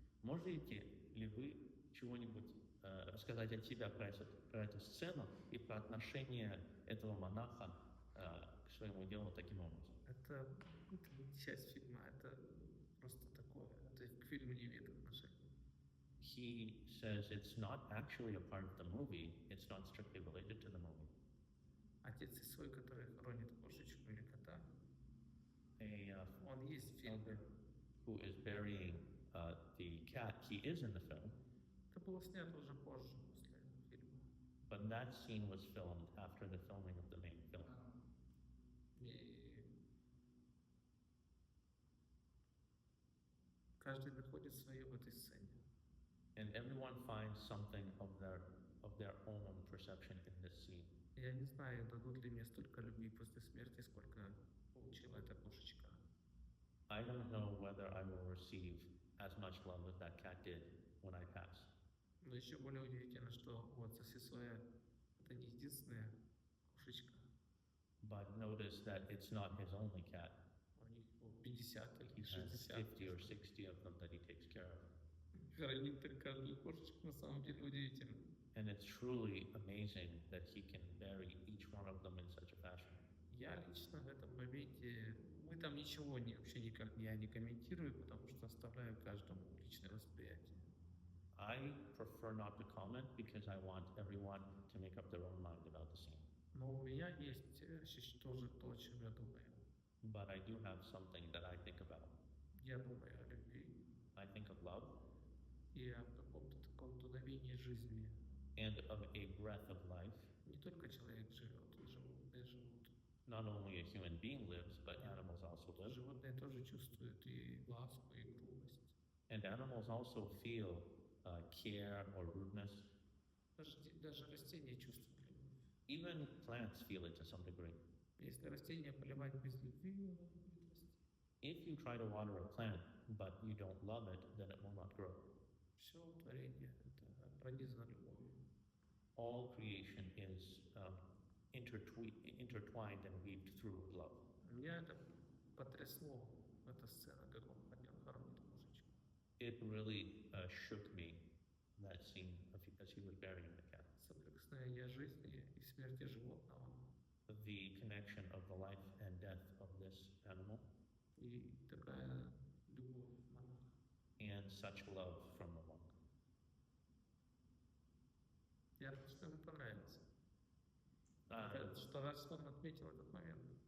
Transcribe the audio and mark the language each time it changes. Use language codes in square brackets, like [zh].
[ru] Можете ли вы чего-нибудь рассказать от себя про эту сцену и про отношение этого монаха к своему делу таким образом? Это не часть фильма, это просто такое, это к фильму не имеет отношения. [en] He says it's not actually a part of the movie, it's not strictly related to the movie. [ru] Отец Исой, который хоронит кошечку или кота, он есть в фильме. [en] Who is burying the cat, he is in the film. [ru] Это было снято уже позже, после фильма. [en] But that scene was filmed after the filming of the main film. [ru] И каждый находит свое в этой сцене. [en] And everyone finds something of their own perception in this scene. [ru] Я не знаю, дадут ли мне столько любви после смерти, сколько получила эта кошечка. [en] I don't know whether I will receive as much love as that cat did when I pass. [ru] Но еще более удивительно, что у отца Сисоя это не единственная кошечка. [en] But notice that it's not his only cat. [ru] У них 50 [en] He [ru] или [en] has [ru] 60. [en] 50 or 60 of them that he takes care of. [ru] Хоронит каждую кошечку на самом деле удивительно. [en] And it's truly amazing that he can bury each one of them in such a fashion. [ru] Я лично в этом моменте, мы там ничего вообще никак я не комментирую, потому что оставляю каждому личное восприятие. [en] I prefer not to comment because I want everyone to make up their own mind about the scene. [ru] Но у меня есть тоже то, о чем я думаю. [en] But I do have something that I think about. [ru] Я думаю о любви [en] I think of love [ru] и о каком-то таком дуновении жизни. [en] and of a breath of life. [ru] Не только человек живет, и животные живут. [en] Not only a human being lives, but animals also live. [ru] Животные тоже чувствуют и ласку, и грубость. [en] And animals also feel care or rudeness. [ru] Даже растения чувствуют любовь. [en] Even plants feel it to some degree. [ru] Если растение поливать без любви, оно будет расти. [en] If you try to water a plant, but you don't love it, then it will not grow. [ru] Все творение это пронизано любовью. [en] All creation is intertwined and weaved through with love. [ru] Меня это потрясло, эта сцена, как он поднял хоронит кошечку. [en] It really shook me, that scene as he was burying the cat. [ru] Соприкосновение жизни и смерти животного. [en] The connection of the life and death of this animal [ru] И такая любовь монаха. [en] and such love from the monk. [ru] Я рад, что ему понравится. Uh, Рад, что он отметил этот момент.